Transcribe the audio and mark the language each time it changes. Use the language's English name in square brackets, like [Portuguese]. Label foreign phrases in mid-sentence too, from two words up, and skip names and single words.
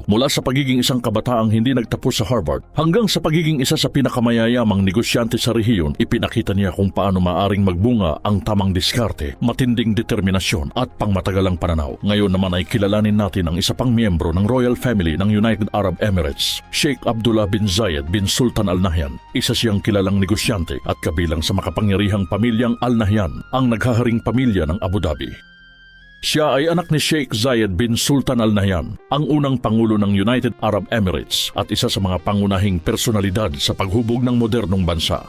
[Filipino] Mula sa pagiging isang kabataang hindi nagtapos sa Harvard hanggang sa pagiging isa sa pinakamayayamang negosyante sa rehiyon, ipinakita niya kung paano maaring magbunga ang tamang diskarte, matinding determinasyon at pangmatagalang pananaw. Ngayon naman ay kilalanin natin ang isa pang miyembro ng Royal Family ng United Arab Emirates, Sheikh Abdullah bin Zayed bin Sultan Al Nahyan. Isa siyang kilalang negosyante at kabilang sa makapangyarihang pamilyang Al Nahyan, ang naghaharing pamilya ng Abu Dhabi. Siya ay anak ni Sheikh Zayed bin Sultan Al Nahyan, ang unang pangulo ng United Arab Emirates at isa sa mga pangunahing personalidad sa paghubog ng modernong bansa.